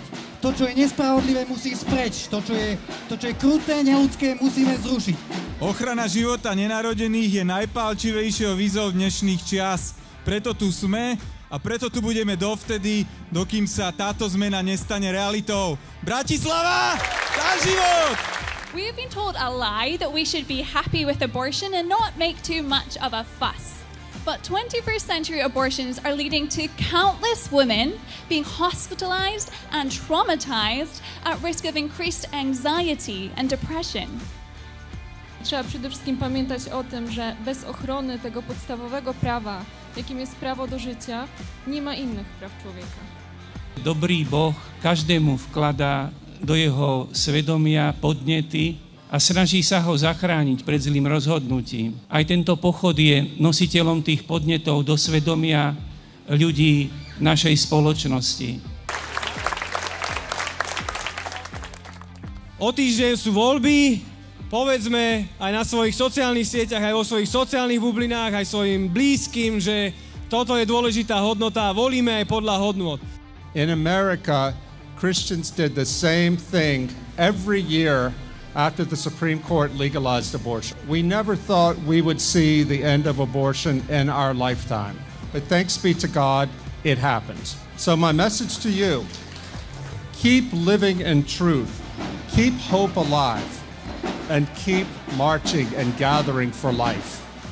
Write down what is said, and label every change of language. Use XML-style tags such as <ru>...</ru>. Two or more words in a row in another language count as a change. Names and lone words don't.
<sk>To, čo je nespravodlivé, musí ísť preč. To, čo je kruté, neľudské, musíme zrušiť. Ochrana života nenarodených je najpálčivejšou výzvou dnešných čias. Preto tu sme a preto tu budeme dovtedy, dokým sa táto zmena nestane realitou. Bratislava, za život!</sk> <en>We have been told a lie that we should be happy with abortion and not make too much of a fuss. But 21st century abortions are leading to countless women being hospitalized and traumatized at risk of increased anxiety and depression.</en> <pl>Trzeba przede wszystkim pamiętać o tym, że bez ochrony tego podstawowego prawa, jakim jest prawo do życia, nie ma innych praw człowieka.</pl> <sk>Dobrý Boh každému vkladá do jeho svedomia podnety a snaží sa ho zachrániť pred zlým rozhodnutím. Aj tento pochod je nositeľom tých podnetov do svedomia ľudí našej spoločnosti. O týždeň sú voľby, povedzme aj na svojich sociálnych sieťach, aj vo svojich sociálnych bublinách, aj svojim blízkym, že toto je dôležitá hodnota a volíme aj podľa hodnot.</sk> <en>In America, Christians did the same thing every year after the Supreme Court legalized abortion. We never thought we would see the end of abortion in our lifetime. But thanks be to God, it happened. So my message to you, keep living in truth, keep hope alive, and keep marching and gathering for life.</en>